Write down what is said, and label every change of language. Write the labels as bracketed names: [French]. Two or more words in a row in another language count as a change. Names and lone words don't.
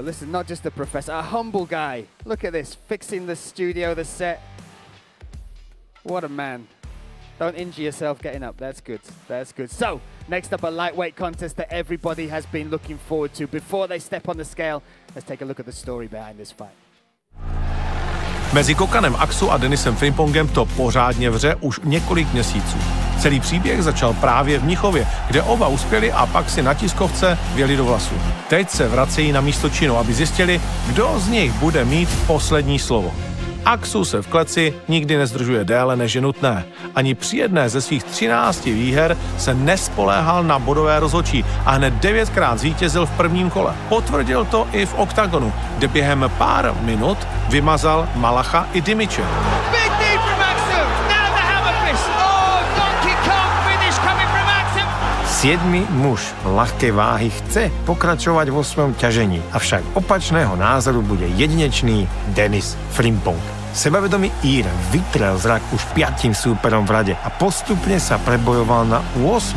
[English] Listen, not just a professor, a humble guy. Look at this, fixing the studio, the set. What a man. Don't injure yourself getting up. That's good. That's good. So, next up, a lightweight contest that everybody has been looking forward to. Before they step on the scale, let's take a look at the story behind this fight. [Czech] Mezi Kokanem Aksu a Denisem Frimpongem to pořádně vře už několik měsíců. Celý příběh začal právě v Mnichově, kde oba uspěli a pak si na tiskovce vjeli do vlasu. Teď se vracejí na místo činu, aby zjistili, kdo z nich bude mít poslední slovo. Aksu se v kleci nikdy nezdržuje déle než je nutné. Ani při jedné ze svých 13 výher se nespoléhal na bodové rozhodčí a hned 9krát zvítězil v prvním kole. Potvrdil to i v Oktagonu, kde během pár minut vymazal Malacha i Dimiče. [Slovak] Siedmy muž ľahkej váhy chce pokračovať vo svojom ťažení, avšak opačného názoru bude jedinečný Denis Frimpong. Sebavedomý Ír vytrel zrak už 5 súperom v rade a postupne sa prebojoval na 8.